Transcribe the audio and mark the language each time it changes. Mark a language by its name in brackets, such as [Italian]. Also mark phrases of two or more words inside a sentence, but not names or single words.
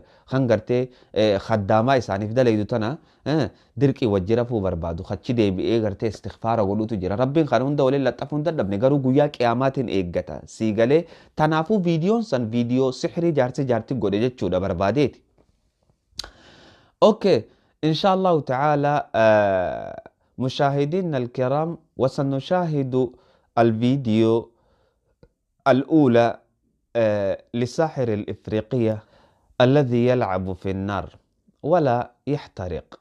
[Oromo] Kan gartee khaddaamaa isaaniif dalaydu tana dirqii wajji rafuu barbaadu. Achi deebi'ee gartee istighfaara godhuutu jira. Rabbiin kan hunda waliin laxxafuu hin dadhabne garuu guyyaa qiyaamaatiin eeggata. Siigalee tanaafuu viidiyoon san viidiyoo sixrii jaartii godhe jechuudha barbaadeeti. Okay. [Arabic] إن شاء الله تعالى مشاهدينا الكرام وسنشاهد الفيديو الأولى لساحر الإفريقية الذي يلعب في النار ولا يحترق.